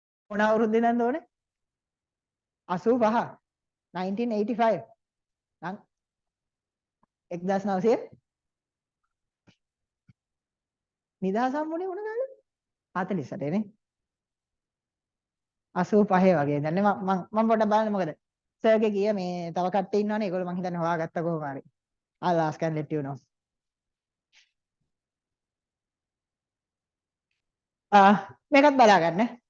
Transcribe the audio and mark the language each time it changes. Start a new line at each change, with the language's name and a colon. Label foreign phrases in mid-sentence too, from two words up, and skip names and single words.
Sinhala: මොන අවුරුද්දේ නන්ද ඕනේ 85 1985 නම් 1900 නිදහස් හම්බුනේ මොන කාලෙද 48 නේ 85 වගේ දැන් මම පොඩ්ඩක් බලන්න මොකද සර්ගේ කිය මේ තව කට්ටිය ඉන්නවනේ ඒගොල්ලෝ මං හිතන්නේ හොයාගත්ත කොහොම හරි
English: I'll ask and let you know
Sinhala: මේකත් බලා ගන්න